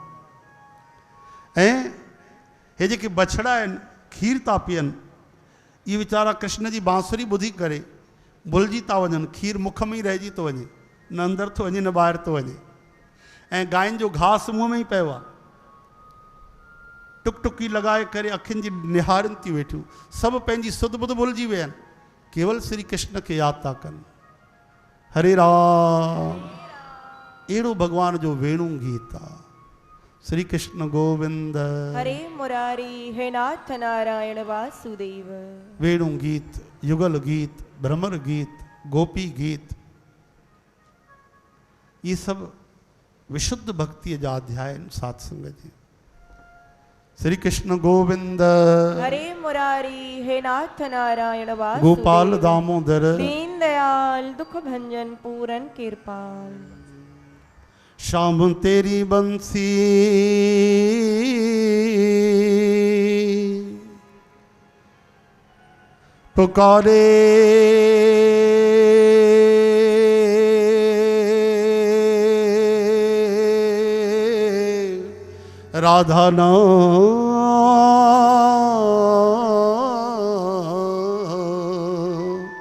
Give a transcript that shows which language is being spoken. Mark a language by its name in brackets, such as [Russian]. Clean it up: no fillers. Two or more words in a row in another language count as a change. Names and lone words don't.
[Sindhi] ऐं हे जेके बछड़ा आहिनि खीर था पीअनि, इहे वीचारा कृष्ण जी बांसुरी ॿुधी करे भुलिजी था वञनि, खीर मुख में ई रहिजी थो वञे, न अंदरि थो वञे न ॿाहिरि थो वञे। ऐं गांयुनि जो घास मुंहं में ई पियो आहे, टुक टुकी लॻाए करे अखियुनि जी निहारनि थी वेठियूं, सभु पंहिंजी सुध बुध भुलिजी विया आहिनि, केवल श्री कृष्ण खे यादि था कनि। हरे राम। अहिड़ो भगवान जो वेणु गीत आहे। श्री कृष्ण गोविंद [Hindi] हरे मुरारी हे नाथ नारायण वासुदेव। [Sindhi] वेणु गीत, युगल गीत, भ्रमर गीत, गोपी गीत, [Hindi] ये सब विशुद्ध भक्ति [Sindhi] जा अध्याय सत्संग जी। [Hindi] श्री कृष्ण गोविंद हरे मुरारी हे नाथ नारायण वासुदेव। गोपाल दामोदर दीन दयाल दुख भंजन पूरन कृपाल। श्याम तेरी बंसी पुकारे, राधा नाम।